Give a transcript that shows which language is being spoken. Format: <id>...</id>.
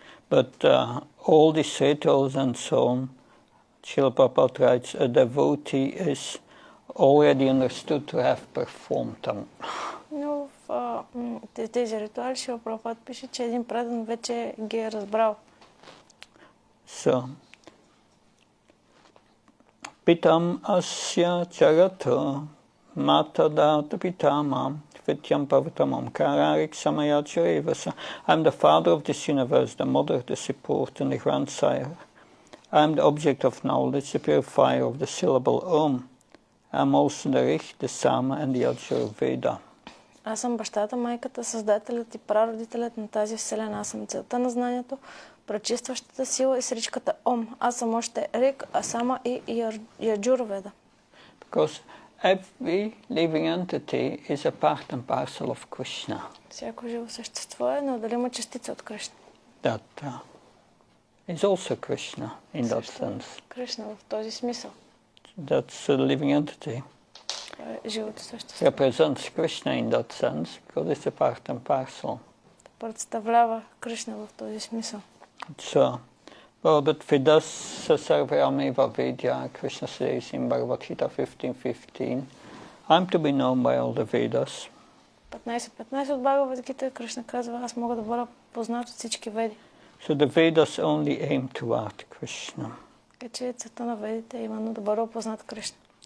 <en>But all these rituals and so on, Srila Prabhupada writes, a devotee is already understood to have performed them.</en> <bg>Но в тези ритуали Шрила Прабхупада пише, че един предан вече ги е разбрал.</bg> <en>So,</en> <sa>Pitam asya jagato matadata pitamam vityam pavatamam kararik samayacharevasa.</sa> <en>I'm the father of this universe, the mother, the support, and the grandsire. I'm the object of knowledge, the purifier of the syllable Om. I'm also the Rich, the Sama, and the Ajurveda.</en> <bg>Аз съм бащата, майката, създателят и прародителят на тази вселена. Аз съм целта на знанието, пречистващата сила и сричката Ом. Аз съм още Рик, Асама и Яджурведа.</bg> <en>Because every living entity is a part and parcel of Krishna.</en> <bg>Всяко живо същество е неотделима частица от Кришна.</bg> <en>That is also Krishna in that sense.</en> <bg>Кришна в този смисъл.</bg> <en>That's a living entity.</en> <bg>Живото същество.</bg> <en>Represents Krishna in that sense because it's a part and parcel.</en> <bg>Представлява Кришна в този смисъл.</bg> <en>So, but</en> <sa>Vedas sarvayameva vedya,</sa> <en>Krishna says in Bhagavad-gita 15:15, I'm to be known by all the Vedas.</en> <bg>15.15 от Бхагавад-гита Кришна казва, аз мога да бъда познат от всички веди.</bg> <en>So the Vedas only aim toward Krishna.</en> <bg>Така че целта на ведите е именно да бъде опознат Кришна.</bg>